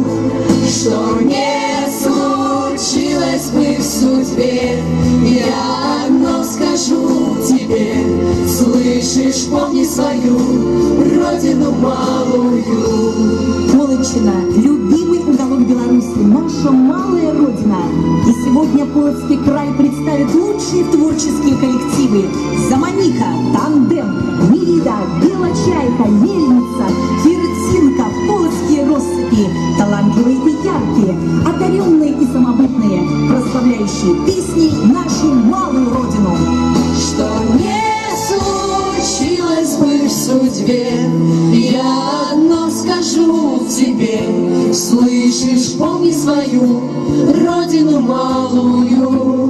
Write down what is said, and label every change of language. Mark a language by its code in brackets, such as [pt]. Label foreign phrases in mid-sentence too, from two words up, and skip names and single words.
[ru] Что не случилось бы в судьбе, я одно скажу тебе: слышишь, помни свою родину малую. Полоччина – любимый уголок Беларуси, наша малая родина. И сегодня Полоцкий край представит лучшие творческие коллективы: Заманика, Тандем, Мирида, Белочайка, Мельница, Киртинка, Полоцкие россыпи, талантливые и яркие, одаренные и самобытные, прославляющие песни нашу малую родину. Что не случилось бы в судьбе, я одно скажу тебе: слышишь, помни свою родину малую.